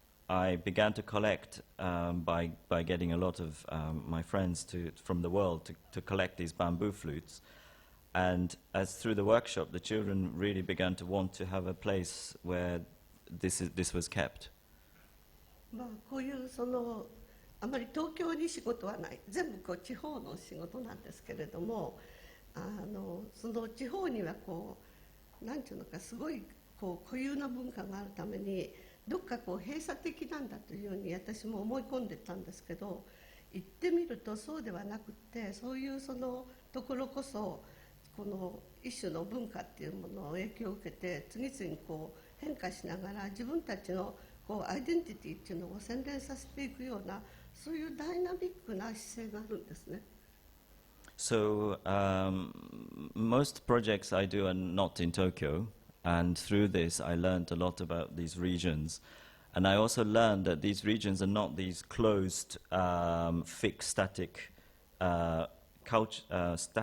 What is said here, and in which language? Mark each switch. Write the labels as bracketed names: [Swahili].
[English] I began to collect by getting a lot of my friends from the world to collect these bamboo flutes, and as through the workshop the children really began to want to have a place where this was kept. [Japanese] まあこういうあまり東京に仕事はない、全部地方の仕事なんですけれども、その地方にはなんていうのか、すごい固有な文化があるために、どっか閉鎖的なんだというように私も思い込んでたんですけど、行ってみるとそうではなくて、そういうところこそこの一種の文化っていうものを影響を受けて、次々に変化しながら自分たちのアイデンティティっていうのを洗練させていくような、そういうダイナミックな姿勢があるんですね。 [English] So most projects I do are not in Tokyo, and through this I learned a lot about these regions, and I also learned that these regions are not these closed, fixed, static culture.